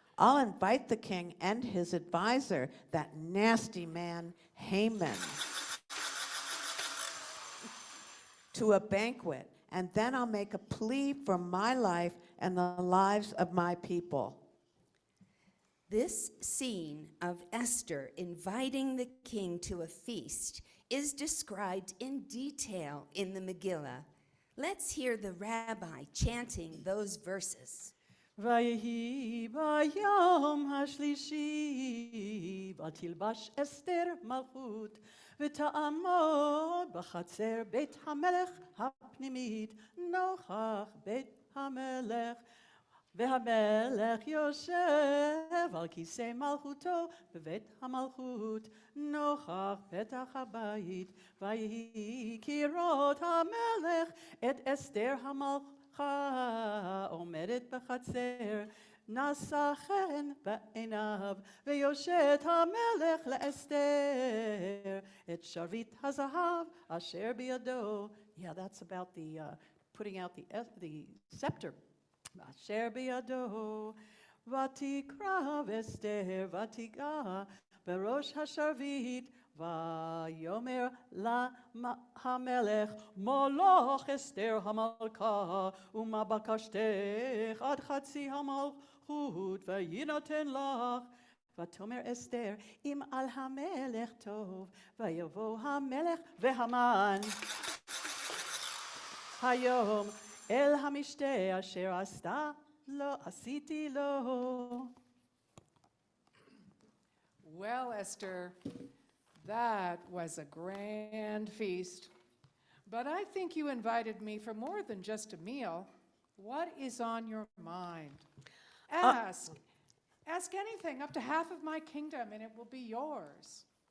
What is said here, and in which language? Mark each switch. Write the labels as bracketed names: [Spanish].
[English] I'll invite the king and his advisor, that nasty man Haman, to a banquet, and then I'll make a plea for my life and the lives of my people. This scene of Esther inviting the king to a feast is described in detail in the Megillah. Let's hear the rabbi chanting those verses. [Hebrew] ויהי ביום השלישי, ותלבש אסתר מלכות, ותעמוד בחצר בית המלך הפנימית, נוכח בית המלך. והמלך יושב על כיסא מלכותו בבית המלכות, נוכח פתח הבית, ויהי כראות המלך את אסתר המלכה עומדת בחצר, נשא חן בעיניו, ויושט המלך לאסתר את שרביט הזהב אשר בידו. [English] Yeah, that's about the putting out the scepter. [Hebrew] אשר בידו, ותקרב אסתר ותיגע בראש השרביט, ויאמר לה המלך, מולך אסתר המלכה, ומה בקשתך עד חצי המלכות, ויינתן לך. ותאמר אסתר, אם על המלך טוב, ויבוא המלך והמן היום אל המשתה אשר עשתה לו, עשיתי לו. [English] Well, Esther, that was a grand feast. But I think you invited me for more than just a meal. What is on your mind? Ask. Ask anything, up to half of my kingdom, and it will be yours.